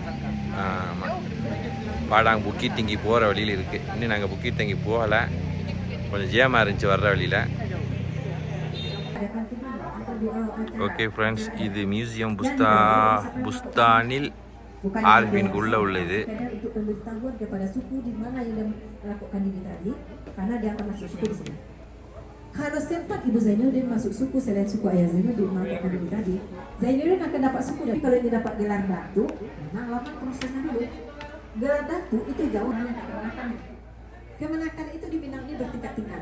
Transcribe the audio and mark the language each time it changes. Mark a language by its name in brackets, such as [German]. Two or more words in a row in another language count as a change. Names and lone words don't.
[Tamil] ஆமாம், பாடாங் புக்கிட் டிங்கி போகிற வழியில் இருக்குது. இன்னும் நாங்கள் புக்கிட் டிங்கி போகலை, கொஞ்சம் ஜேமாக இருந்துச்சு வர்ற வழியில். [English] Okay friends, [Tamil] இது மியூசியம் புஸ்தானில் ஆரிஃபினுக்கு உள்ளே உள்ளது. [Indonesian] Kalau sempat Ibu Zainuddin masuk suku selain suku ayah Zainuddin melakukan ini tadi, Zainuddin akan dapat suku. Tapi kalau ini dapat gelar datu, memang lama prosesnya dulu. Gelar datu itu jauh hanya kemenakan. Kemenakan itu di Minang ini bertingkat-tingkat.